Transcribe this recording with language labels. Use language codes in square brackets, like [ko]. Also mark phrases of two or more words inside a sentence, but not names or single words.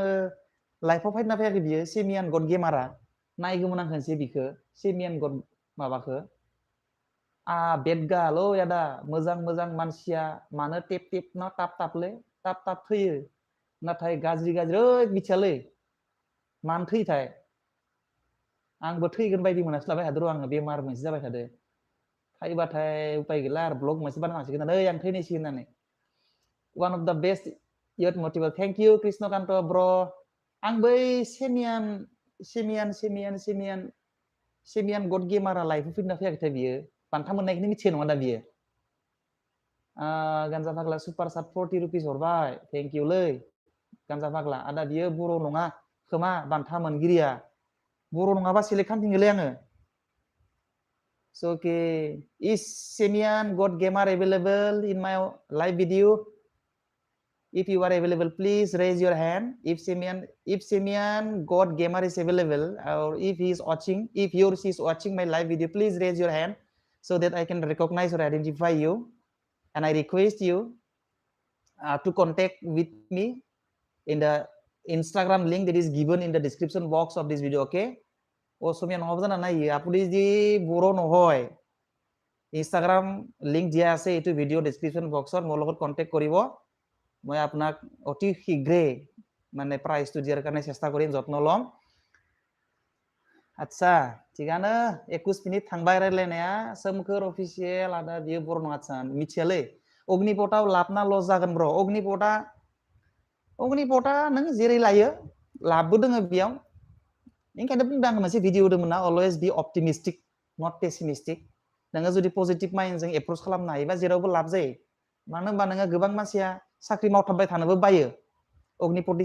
[brx] लाइफआव फायना फैयाखै बियो सेमियान गड गेमारा नायगौमोन आं खनसे बिखौ सेमियान गड माबाखौ बेदगाल' यादा मोजां मानसिया मानो टेप ना तापलै ताप थैयो नाथाय गाज्रि ओइ मिथियालै मानो थैयोथाय आंबो थैगोन बायदि मोनास्लाबाय हादर आङो बेमार मोनसे जाबाय थादो थायोबाथाय उपाय गैला आरो ब्लग मोनसे बानायनांसिगोन ओइ आं थैनोसै होननानै [en] one of the best youth motivator. Thank you Krisnokanto bro. [brx] Ang बै सेमियान गड गेमारा लाइफआव फैना फैयाखैथाय बियो बान्था मोननायखौनो मिथियो नङा दा बियो गान्जा फाग्ला [en] super shot [brx] 40 रुपिस हरबाय [en] thank you [brx] लै गान्जा फाग्ला आदा बियो बर' नङा खोमा बान्था मोनगिरिया बर' नङाबा सेलेक्ट खालामफिनगोनलै आङो [en] so okay is Semian God gamer available in my live video if you are available please raise your hand if Semian God gamer is available or if he is watching if he or she is watching my live video please raise your hand so that I can recognize or identify you and I request you to contact with me in the Instagram link that is given in the description box of this video okay [as] অসমীয়া নহব জানা নাই আপুনি যদি বড়ো নহয় ইনষ্টাগ্ৰাম লিংক দিয়া আছে এইটো ভিডিও ডেসক্ৰিপশন বক্সত মোৰ লগত কন্টাক্ট কৰিব মই আপোনাক অতি শীঘ্ৰে মানে প্ৰাইজটো দিয়াৰ কাৰণে চেষ্টা কৰিম যত্ন লম আচ্ছা ঠিকানো [brx] 21 মিনিট थांबाय रायलायनाया सोमखोर अफिशियेल आदा बियो बर' नङा आच्छा मिथियालै अग्निपथआव लाबना लस जागोन ब्र अग्निपथआ नों जेरै लायो लाबबो दोङो बेयाव ओंखायनो बुंदों आं मोनसे भिडिअ होदोंमोन ना [en] always be optimistic not pessimistic [brx] नोङो जुदि [en] positive mindजों [brx] एप्रोच खालामनो हायोबा जेरावबो लाब जायो मानो होनबा नोङो गोबां मानसिया साख्रि मावथाबबाय थानोबो बायो अग्निपथनि